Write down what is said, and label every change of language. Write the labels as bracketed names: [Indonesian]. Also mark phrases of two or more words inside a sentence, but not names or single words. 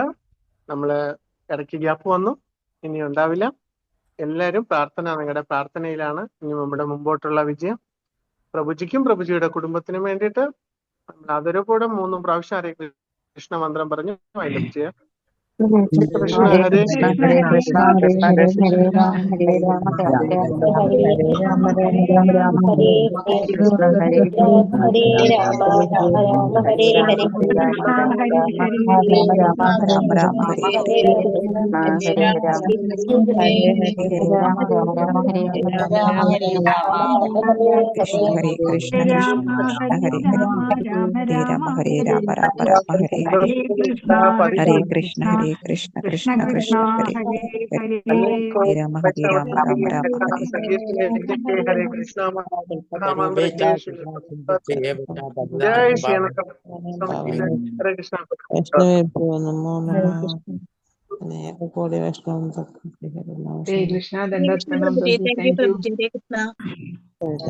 [Malayalam] നമ്മള് ഇടയ്ക്ക് ഗ്യാപ്പ് വന്നു, ഇനി ഉണ്ടാവില്ല. എല്ലാവരും നിങ്ങളുടെ പ്രാർത്ഥനയിലാണ് ഇനി നമ്മുടെ മുമ്പോട്ടുള്ള വിജയം. പ്രഭുജിക്കും പ്രഭുജിയുടെ കുടുംബത്തിനും വേണ്ടിയിട്ട് നമ്മൾ ആദരവോടെ 3 പ്രാവശ്യം ഹരേ കൃഷ്ണ മന്ത്രം പറഞ്ഞു വൈൻഡപ്പ് ചെയ്യാം. [Sanskrit] കൃഷ്ണ ഹരേ കൃഷ്ണ ഹരേ ഹരേ ഹരേ രാമ ഹരേ രാമ രാമ രാമ ഹരേ ഹരേ രാമ രാമ രാമ ഹരേ ഹരേ കൃഷ്ണ ഹരേ ഹരേ ഹരേ രാമ രാമ രാമ ഹരേ ഹരേ രാമ രാമ രാമ രാമ രാമ രാമ ഹരേ ഹരേ കൃഷ്ണ ഹരേ രാമ ഹരേ ഹരേ രാമ രാമ രാമ ഹരേ ഹരേ രാമ രാമ കൃഷ്ണ ഹരേ കൃഷ്ണ കൃഷ്ണ കൃഷ്ണ ഹരേ ഹരേ ഹരേ രാമ ഹരേ രാമ രാമ രാമ ഹരേ ഹരേ ഹരേ കൃഷ്ണ ഹരേ കൃഷ്ണ കൃഷ്ണ കൃഷ്ണ ഹരേ ഹരേ ഹരേ രാമ ഹരേ രാമ രാമ രാമ ഹരേ ഹരേ കൃഷ്ണ മഹാമന്ത്ര ജയ ശ്രീ ഹരേ കൃഷ്ണ. ഹരേ കൃഷ്ണ. [Malayalam] ദണ്ഡോത്പ്രണാം പ്രഭു. [English] Thank you Thank you.